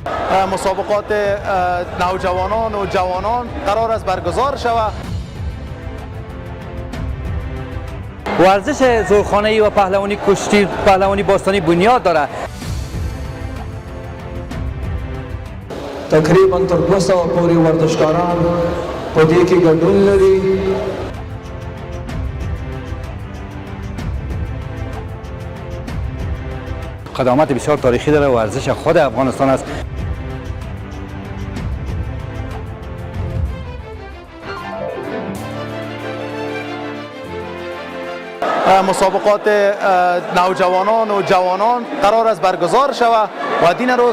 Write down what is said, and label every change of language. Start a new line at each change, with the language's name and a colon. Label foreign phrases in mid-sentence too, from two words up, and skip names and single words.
Persian: مسابقات نوجوانان و جوانان قرار است برگزار شود. ورزش زورخانه‌ای و پهلوانی کشتی پهلوانی باستانی بنیاد داره.
Pashto: تقریبا تر 200 پورې ورزشکاران په دې کې ګډون لري.
Persian: قدامت بسیار تاریخی داره. ورزش خود افغانستان است. مسابقات نوجوانان و جوانان قرار است برگزار شود و دین روز